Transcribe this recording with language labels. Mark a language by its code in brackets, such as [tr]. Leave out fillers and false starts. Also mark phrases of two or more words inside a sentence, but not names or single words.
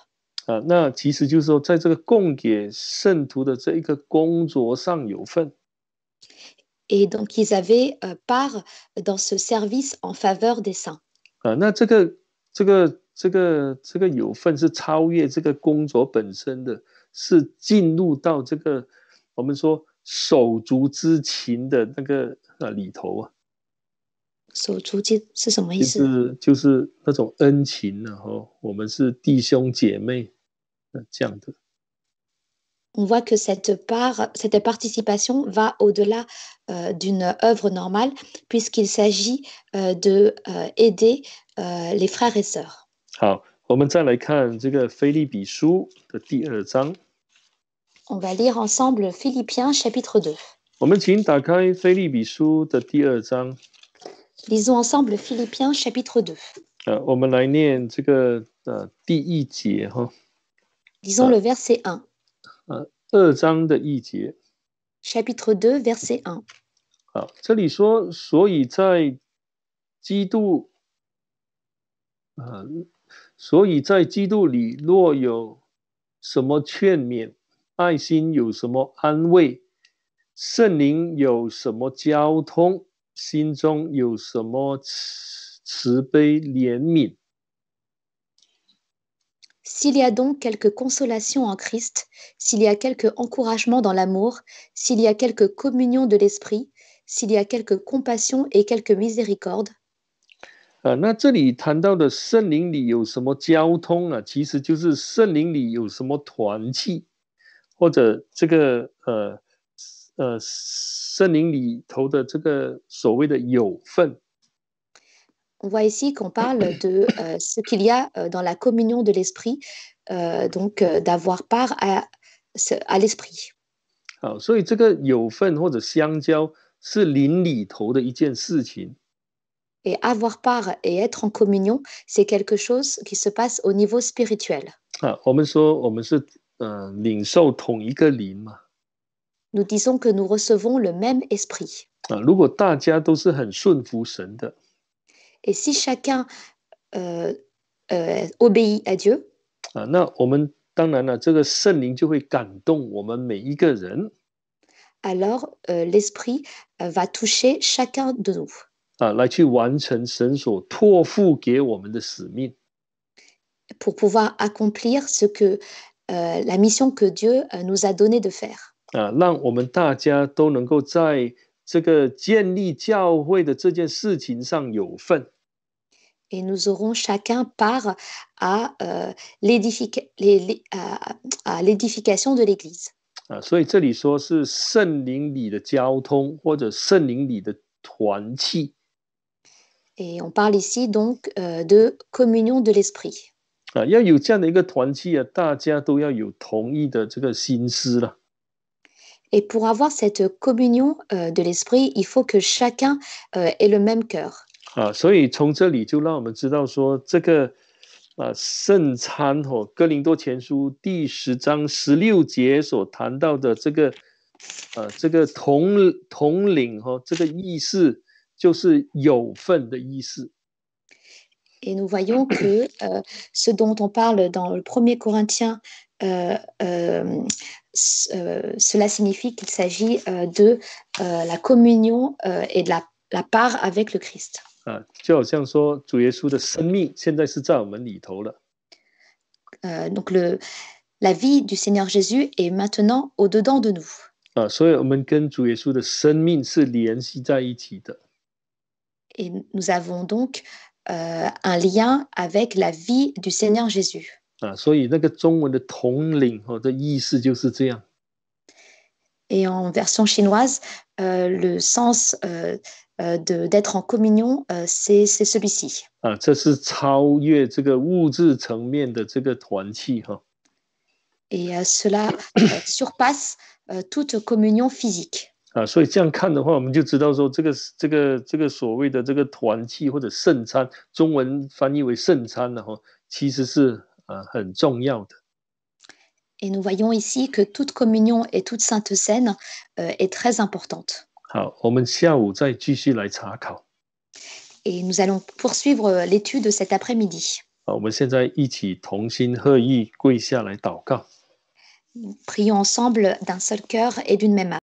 [zh] 那其实就是说，在这个供给圣徒的这一个工作上有份。 [fr] Et donc, ils avaient part dans ce service en faveur des saints. [zh] 那这个有份是超越这个工作本身的，是进入到这个我们说手足之情的那个里头啊。手足是什么意思？就是那种恩情我们是弟兄姐妹这样的。 [fr] On voit que cette participation va au-delà d'une œuvre normale, puisqu'il s'agit d'aider les frères et sœurs. [zh] 好，我们再来看这个腓立比书的第2章。 [fr] On va lire ensemble Philippiens chapitre 2. [zh] 我们请打开腓立比书的第2章。 [fr] Lisons ensemble Philippiens chapitre 2. [zh] 我们来念这个第1节 [fr] Lisons le verset 1. [zh] 2 章的1节。 [fr] Chapitre 2, verset 1. [zh] 好，这里说，所以在基督里，若有什么劝勉，爱心有什么安慰，圣灵有什么交通，心中有什么慈悲怜悯。 [fr] S'il y a donc quelque consolation en Christ, s'il y a quelque encouragement dans l'amour, s'il y a quelque communion de l'esprit, s'il y a quelque compassion et quelque miséricorde. [zh] 那这里谈到的圣灵里有什么交通其实就是圣灵里有什么团契，或者这个圣灵里头的这个所谓的有份。 [fr] On voit ici qu'on parle de ce qu'il y a dans la communion de l'esprit, donc d'avoir part à l'esprit. [zh] 好，所以这个有份或者相交是灵里头的一件事情。 [fr] Et avoir part et être en communion, c'est quelque chose qui se passe au niveau spirituel. [zh] 我们说我们是领受同一个灵嘛。 [fr] Nous disons que nous recevons le même esprit. [zh] 如果大家都是很顺服神的， [fr] Et si chacun obéit à Dieu, [zh] 那我们当然了，这个圣灵就会感动我们每一个人 [fr] alors l'Esprit va toucher chacun de nous [zh] 来去完成神所托付给我们的使命。 [fr] pour pouvoir accomplir la mission que Dieu nous a donné de faire. [zh] 让我们大家都能够在这个建立教会的这件事情上有份。 [fr] Et nous aurons chacun part à l'édification de l'Église. [zh] 所以这里说是圣灵里的交通，或者圣灵里的团契。 [fr] Et on parle ici donc de communion de l'Esprit. [zh] 要有这样的一个团契大家都要有同一的这个心思了。 [fr] Et pour avoir cette communion de l'Esprit, il faut que chacun ait le même cœur. [zh] 所以从这里就让我们知道说，这个圣餐哥林多前书第10章16节所谈到的这个同领这个意思就是有份的意思。 [fr] Et nous voyons que ce dont on parle dans le 1er Corinthiens, cela signifie qu'il s'agit de la communion et de la part avec le Christ. [zh] 就好像说主耶稣的生命现在是在我们里头了。 [fr] Donc la vie du Seigneur Jésus est maintenant au-dedans de nous. [zh] 所以我们跟主耶稣的生命是联系在一起的。 [fr] Et nous avons donc un lien avec la vie du Seigneur Jésus. [zh] 所以那个中文的统领的意思就是这样。 [fr] Et en version chinoise, le sens d'être en communion, c'est celui-ci. [zh] 这是超越这个物质层面的这个团契。 [fr] Et cela surpasse toute communion physique. [zh] 所以这样看的话，我们就知道说，这个所谓的这个团契或者圣餐，中文翻译为圣餐其实是很重要的。 [fr] Et nous voyons ici que toute communion et toute sainte scène est très importante. [zh] 好，我们下午再继续来查考。 [fr] Et nous allons poursuivre l'étude cet après-midi. [zh] 我们现在一起同心合意跪下来祷告。 [fr] Prions ensemble d'un seul cœur et d'une même âme.